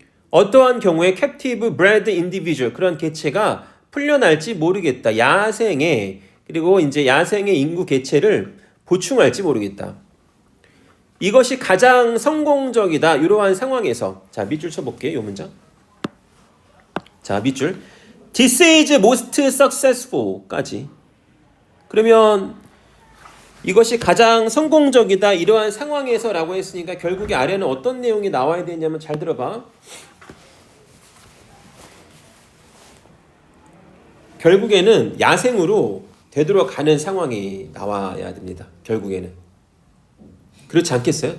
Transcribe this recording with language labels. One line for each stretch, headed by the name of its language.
Korean: 어떠한 경우에
English: 캡티브 브레드 인디비주얼,
Korean: 그런 개체가 풀려날지 모르겠다. 야생에, 그리고 이제 야생의 인구 개체를 보충할지 모르겠다. 이것이 가장 성공적이다. 이러한 상황에서. 자, 밑줄 쳐볼게요. 이 문장. 자, 밑줄.
English: This is most successful
Korean: 까지. 그러면 이것이 가장 성공적이다. 이러한 상황에서 라고 했으니까 결국에 아래는 어떤 내용이 나와야 되냐면 잘 들어봐. 결국에는 야생으로 되돌아가는 상황이 나와야 됩니다. 결국에는. 그렇지 않겠어요?